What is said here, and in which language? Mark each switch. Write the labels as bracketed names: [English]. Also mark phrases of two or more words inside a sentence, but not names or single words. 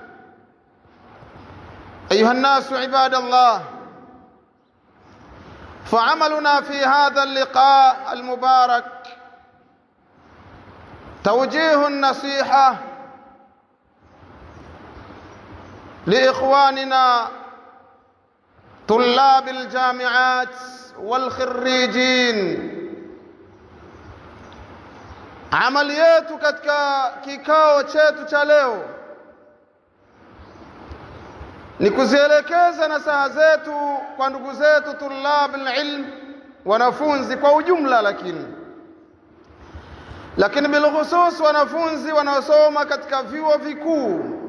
[Arabic] أيها الناس عباد الله، فعملنا في هذا اللقاء المبارك توجيه النصيحة لإخواننا طلاب الجامعات والخريجين. [Swahili] Amali yetu katika kikao chetu cha leo ni kuzielekeza nasaha zetu kwa ndugu zetu [Arabic] طلاب العلم, [Swahili] wanafunzi kwa ujumla, lakini bilkhusus wanafunzi wanaosoma katika vyuo vikuu.